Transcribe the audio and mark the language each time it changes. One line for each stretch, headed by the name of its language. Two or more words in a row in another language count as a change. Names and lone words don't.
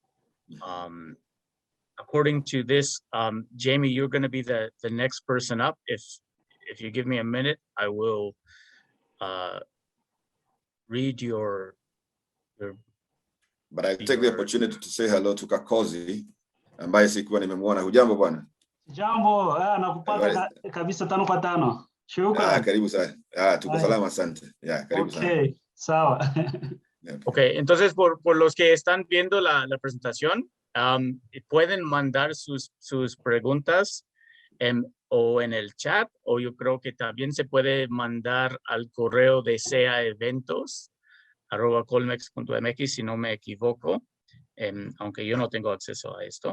English: According to this, Jamie, you're going to be the next person up. If you give me a minute, I will read your. But I take the opportunity to say hello to Kakozi,
Swahili: ambaye sikuwa nimemwona. Hujambo bwana? Jambo, nakupata kabisa 5 kwa 5. Shukrani. Karibu sana. Tuko salama, asante. Karibu sana. Okay, sawa.
Spanish: Okay, entonces por los que están viendo la presentación, pueden mandar sus preguntas o en el chat, o yo creo que también se puede mandar al correo de seaeventos@colmex.mx, si no me equivoco, aunque yo no tengo acceso a esto.